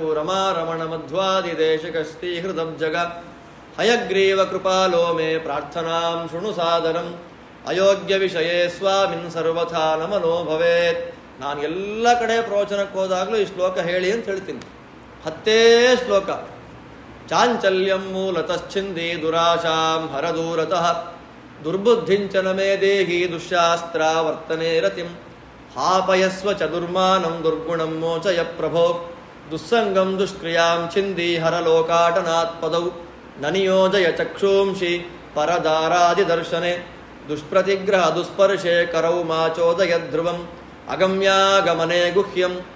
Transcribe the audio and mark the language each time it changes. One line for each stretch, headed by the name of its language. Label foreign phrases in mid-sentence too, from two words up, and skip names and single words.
Sanskrit: ರಮಾ ರಮಣ ಮಧ್ವಾದಿ ದೇಶಕಸ್ತಿ ಹೃದಬ್ಜಗ ಹಯಗ್ರೀವ ಕೃಪಾಲೋ ಮೇ ಪ್ರಾರ್ಥನಾಂ ಶೃಣು ಸಾದರಂ ಅಯೋಗ್ಯ ವಿಷಯೇ ಸ್ವಾಮಿನ್ ಸರ್ವಥಾ ನಮನೋ ಭವೇತ್.
Kannada: ನಾನು ಎಲ್ಲ ಕಡೆ ಪ್ರವಚನಕ್ಕೆ ಹೋದಾಗಲೂ ಈ ಶ್ಲೋಕ ಹೇಳಿ ಅಂತ ಹೇಳ್ತೀನಿ. 10 ಶ್ಲೋಕ.
Sanskrit: ಚಾಂಚಲ್ಯಂ ಮೂಲತಶ್ಚಿಂದಿ ದುರಾಶಾಂ ಹರದೂರತಃ ದುರ್ಬುದ್ಧಿಂಚನ ಮೇ ದೇಹಿ ದುಶ್ಯಾಸ್ತ್ರ ವರ್ತನೆ ರತಿಂ ಹಾಪಯಸ್ವ ಚದುರ್ಮಾನಂ ದುರ್ಗುಣಂ ಮೋಚಯ ಪ್ರಭೋ ದುಸ್ಸಂಗಂ ದುಷ್ಕ್ರಿಯಾಂ ಛಿಂದಿ ಹರಲೋಕಾಟನಾತ್ ಪದೌ ನನಿಯೋಜಯ ಚಕ್ಷೂಂಷಿ ಪರದಾರಾದಿ ದರ್ಶನೆ ದುಷ್ಪ್ರತಿಗ್ರಹ ದುಸ್ಪರ್ಶೆ ಕರೌ ಮಾಚೋದಯ ಧ್ರುವಂ ಅಗಮ್ಯಾಗಮನೆ ಗುಹ್ಯಂ